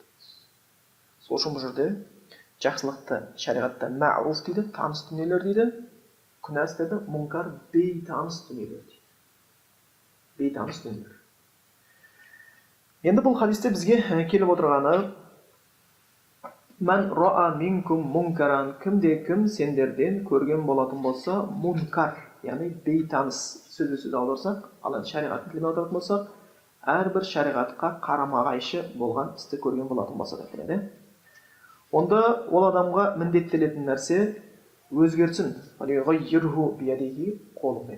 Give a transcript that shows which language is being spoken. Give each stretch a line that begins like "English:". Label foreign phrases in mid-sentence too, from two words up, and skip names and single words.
Kazakh: Сол үшін бұл жерде жақсылықты шариғатта мәруф дейді, таныс дүниелер дейді, күнә істерді мұнкар бейтаныс дүниелер дейді. Бейтаныс дүниелер. Енді бұл хадисте бізге келіп отырғаны
Arabic: من رأى منكم منكرا,
Kazakh: кімде-кім сендерден көрген болатын болса, мункар, яғни бейтаныс сөзбе-сөз аударсақ, ал енді шариғаттың тіліне аударатын болсақ, әрбір шариғатқа қарама-қайшы болған істі көрген болатын болса деп келеді. Онда ол адамға міндеттелетін нәрсе өзгертсін, қолымен.